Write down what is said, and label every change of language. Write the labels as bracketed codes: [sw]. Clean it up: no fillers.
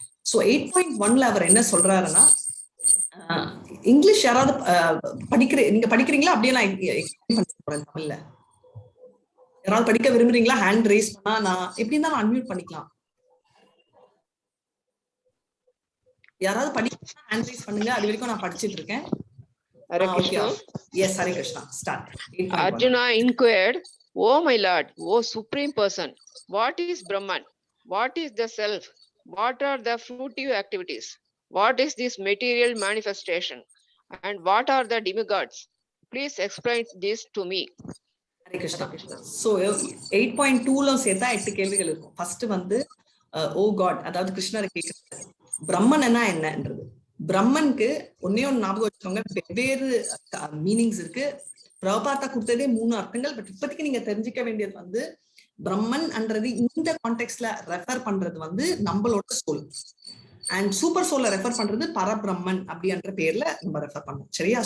[ta] So 8.1ல அவர் என்ன சொல்றாருன்னா, English யாராவது நீங்க படிக்கிறீங்களா? அப்படியே நான் எக்ஸ்பிளைன் பண்ண போறேன் தமிழ்ல. யாராவது படிக்க விரும்புறீங்களா? ஹேண்ட் ரைஸ் பண்ணா நான் எப்படி இருந்தாலும் அன்மியூட் பண்ணிக்கலாம். யாராவது படிக்க ஹேண்ட் ரைஸ் பண்ணுங்க, அது வரைக்கும் நான் படிச்சிட்டு இருக்கேன். [sa] Hare Krishna. [en] Yes, Hare Krishna. Start. Arjuna inquired, "Oh my Lord, oh Supreme Person, what is Brahman? What is the self? What are the fruitive activities? What is this material manifestation? And what are the demigods? Please explain this to me." [sa] Hare Krishna. [ta] So 8.2ல சேர்த்தா 8 கேள்விகள் இருக்கும். First வந்து ஓ God, அதாவது கிருஷ்ணரை கேட்கிறாரு பிரம்மன் என்னன்றது. பிரம்மனுக்கு ஒன்னே ஒன்னு ஞாபகம் வச்சுக்கோங்க, வெவ்வேறு மீனிங்ஸ் இருக்கு. பிரபாத்தா கொடுத்ததே 3 அர்த்தங்கள். பட் இப்போதைக்கு நீங்க தெரிஞ்சுக்க வேண்டியது வந்து பிரம்மன் என்றது இந்த கான்டெக்ட்ல ரெஃபர் பண்றது வந்து நம்மளோட சோல், அண்ட் சூப்பர் சோலை ரெஃபர் பண்றது பரபிரம்மன் அப்படின்ற பேர்ல நம்ம ரெஃபர் பண்ணோம், சரியா?